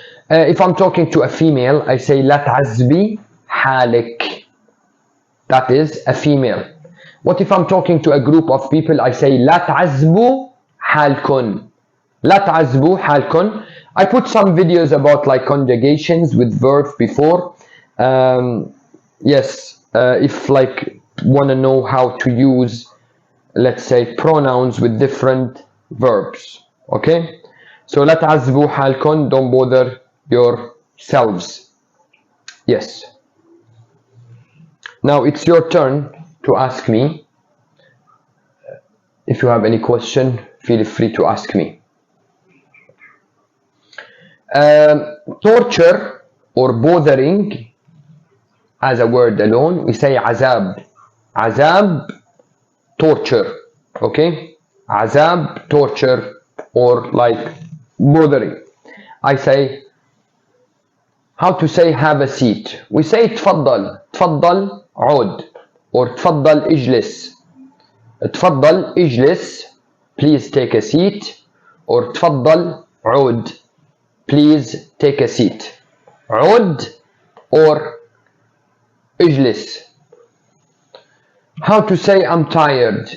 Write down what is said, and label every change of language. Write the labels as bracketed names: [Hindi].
[English] If I'm talking to a female, I say [Arabic] لا تعذبي حالك. [English] That is a female. What if I'm talking to a group of people? I say [Arabic] لا تعذبوا حالكن. لا تعذبوا حالكن. [English] I put some videos about like conjugations with verbs before. Yes, if like want to know how to use, let's say, pronouns with different verbs. Okay, so [Arabic] لا تعذبوا حالكن, [English] don't bother yourselves. Yes. Now it's your turn to ask me. If you have any question, feel free to ask me. Torture or bothering as a word alone, we say عذاب. عذاب, torture. Okay, عذاب, torture, or like bothering. I say, how to say have a seat? We say تفضل. [Arabic] تفضل عود, or تفضل اجلس. تفضل اجلس, [English] please take a seat, or [Arabic] تفضل عود, [English] please take a seat. [Arabic] عود [English] or [Arabic] اجلس. [English] How to say I'm tired?